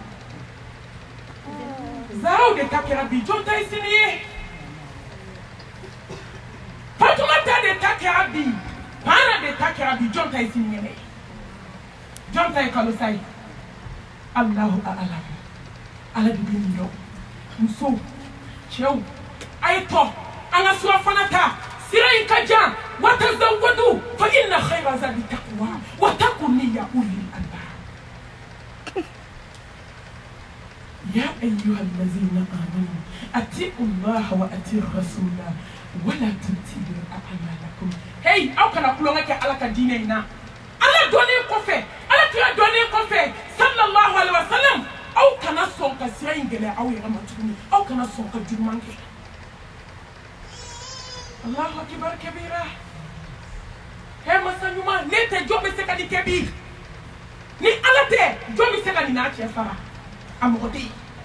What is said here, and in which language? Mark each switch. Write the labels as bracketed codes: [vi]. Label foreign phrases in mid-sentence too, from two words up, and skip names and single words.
[bm] Zaharaw de ta kɛra bi jɔn ta ye sini ye Fatumata de ta kɛra bi Pana de ta kɛra bi jɔn ta ye sini ye jɔn ta ye kalosa ye [ar] الله أعلم [bm] ala de bɛ nin dɔn musow cɛw a ye tɔ an ka surafana ta sira in ka jan [ar] وتزودوا فإن خير الزاد التقوى واتقون يا أولي الألباب يا أيها الذين آمنوا أطيعوا الله وأطيعوا الرسول ولا تبطلوا أعمالكم [bm] hey aw kana kulonga kɛ ala ka diinɛ in na ala dɔnnen kɔfɛ ala kira dɔnnen kɔfɛ [ar] صلى الله عليه وسلم [bm] aw kana sɔn ka sira in gɛlɛya aw yɛrɛ ma tuguni aw kana sɔn ka juguman kɛ [ar] الله أكبر كبيرا [bm] he masa ɲuman ne tɛ jɔn bɛ se ka nin kɛ bi ni ala tɛ jɔn bɛ se ka nin n'a cɛ fara a mɔgɔ tɛ yen